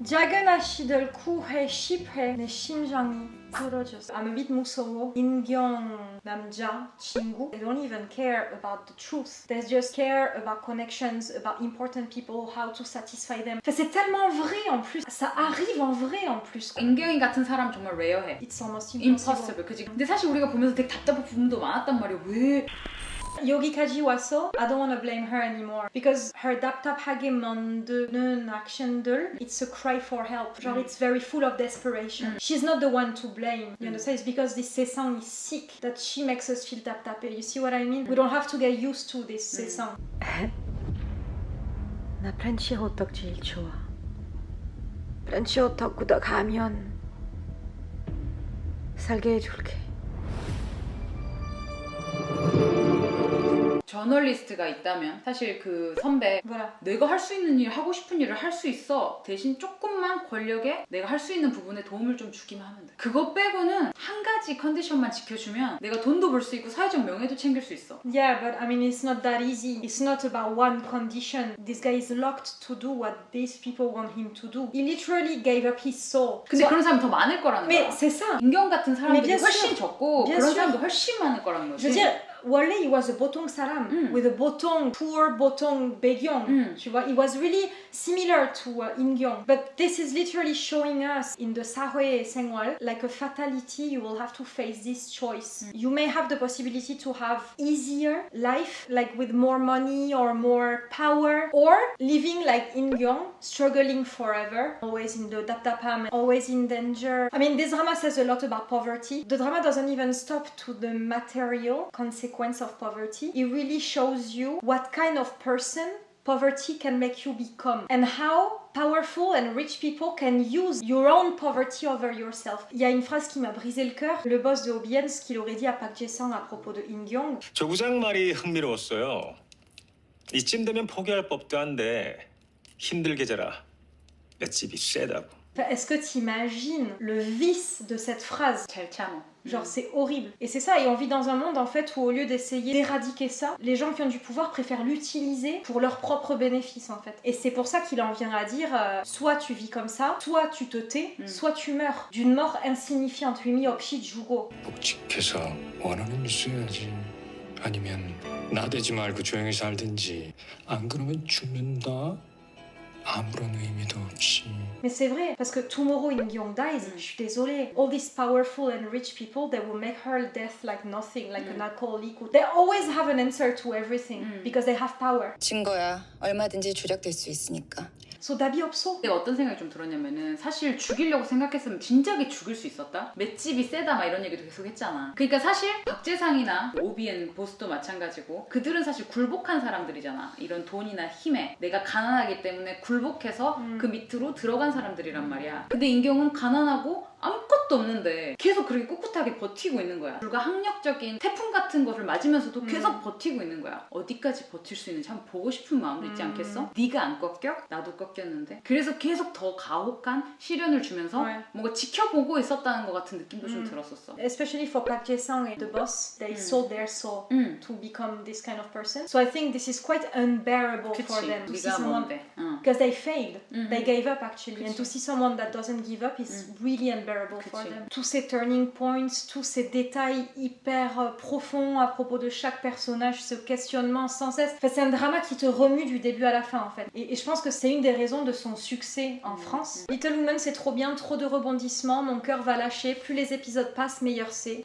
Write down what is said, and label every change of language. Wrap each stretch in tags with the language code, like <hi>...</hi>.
<ko>작은 아씨들 9회, 10회 내 심장이 부러졌어.</ko> <en>I'm a bit</en> <ko>무서워. 인경 남자 친구.</ko> <en>They don't even care about the truth. They just care about connections, about important people, how to satisfy them.</en> <fr>Enfin, c'est tellement vrai en plus. Ça arrive en vrai en plus.</fr> <ko>인경이 같은 사람 정말 레어해.</ko> <en>It's almost impossible.</en> <ko>그치? 근데 사실 우리가 보면서 되게 답답한 부분도 많았단 말이야. 왜? 여기까지 와서</ko> <en>I don't want to blame her anymore because her</en> <ko>답답하게 만드는</ko> <en>action들 it's a cry for help. genre it's very full of desperation. She's not the one to blame. You understand? It's because this 세상 is sick that she makes us feel 답답해. You see what I mean? We don't have to get used to this 세상.</en> <ko>나 프렌치 호떡 제일 좋아. 프렌치 호떡 구독하면 살게 해줄게. 저널리스트가 있다면 사실 그 선배 뭐라? 내가 할 수 있는 일, 하고 싶은 일을 할 수 있어. 대신 조금만 권력에 내가 할 수 있는 부분에 도움을 좀 주기만 하면 돼. 그거 빼고는 한 가지 컨디션만 지켜주면 내가 돈도 벌 수 있고 사회적 명예도 챙길 수 있어.</ko> <en>Yeah, but I mean it's not that easy. It's not about one condition. This guy is locked to do what these people want him to do. He literally gave up his soul.</en> <ko>근데 그런 사람이 더 많을 거라는 거야.</ko> <fr>Mais c'est ça.</fr> <ko>인경 같은 사람들이</ko> <fr>bien</fr> <ko>훨씬</ko> <fr>sûr.</fr> <ko>적고</ko> <fr>bien</fr> <ko>그런</ko> <fr>sûr.</fr> <ko>사람도 훨씬 많을 거라는 거지.</ko> <fr>Je veux dire,</fr> <en>원래 he was a 보통 사람 with a 보통 poor 보통 배경.</en> <fr>Tu vois,</fr> <en>he was really similar to 인경. But this is literally showing us in the 사회 생활 like a fatality. You will have to face this choice. You may have the possibility to have easier life, like with more money or more power, or living like 인경, struggling forever, always in the 답답함, always in danger. I mean, this drama says a lot about poverty. The drama doesn't even stop to the material consequence of poverty. It really shows you what kind of person poverty can make you become and how powerful and rich people can use your own poverty over yourself. Il y a une phrase qui m'a brisé le cœur. Le boss de OBN, ce qu'il aurait dit à Park Jae-sang à propos de In-kyung.</en> <ko>조구장 말이 흥미로웠어요. 이쯤 되면 포기할 법도 한데 힘들게 자라. 맷집이 세다고. Est-ce que t'imagines le vice de cette phrase? 잘 참어.</ko> <fr>Genre c'est horrible. Et c'est ça, et on vit dans un monde en fait où au lieu d'essayer d'éradiquer ça, les gens qui ont du pouvoir préfèrent l'utiliser pour leur propre bénéfice en fait. Et c'est pour ça qu'il en vient à dire soit tu vis comme ça, soit tu te tais, soit tu meurs. D'une mort insignifiante,</fr> <ko>의미 없이 죽어. 묵직해서 원하는 일 써야지. 아니면 나대지 말고 조용히 살든지. 안 그러면 죽는다. 아무런 의미도 없이.</ko> <fr>Mais c'est vrai, parce que</fr> <en>tomorrow In-kyung dies,</en> <fr>je suis désolée.</fr> <en>All these powerful and rich people, they will make her death like nothing, like an alcoholic. They always have an answer to everything because they have power.</en> <ko>증거야. 얼마든지 조작될 수 있으니까. So 답이 없어. 내가 어떤 생각이 좀 들었냐면은 사실 죽이려고 생각했으면 진작에 죽일 수 있었다? 맷집이 세다 막 이런 얘기도 계속 했잖아. 그러니까 사실 박재상이나 OBN 보스도 마찬가지고 그들은 사실 굴복한 사람들이잖아. 이런 돈이나 힘에 내가 가난하기 때문에 굴복해서 그 밑으로 들어간 사람들이란 말이야. 근데 인경은 가난하고 아무것도 없는데 계속 그렇게 꿋꿋하게 버티고 있는 거야. 불가항력적인 태풍 같은 거를 맞으면서도 계속 버티고 있는 거야. 어디까지 버틸 수 있는지 한번 보고 싶은 마음도 있지 않겠어? 네가 안 꺾여? 나도 꺾였는데. 그래서 계속 더 가혹한 시련을 주면서 뭔가 지켜보고 있었다는 것 같은 느낌도 좀 들었었어.</ko> <en>Especially for Park Jae-sang and the boss, they sold their soul to become this kind of person. So I think this is quite unbearable for them to see someone because they failed. They gave up actually. And to see someone that doesn't give up is really unbearable for them.</en> <fr>Tous ces turning points, tous ces détails hyper profonds à propos de chaque personnage, ce questionnement sans cesse. Enfin, c'est un drama qui te remue du début à la fin en fait. Et je pense que c'est une des raisons de son succès en France. Little Women c'est trop bien, trop de rebondissements, mon cœur va lâcher, plus les épisodes passent, meilleur c'est.</fr>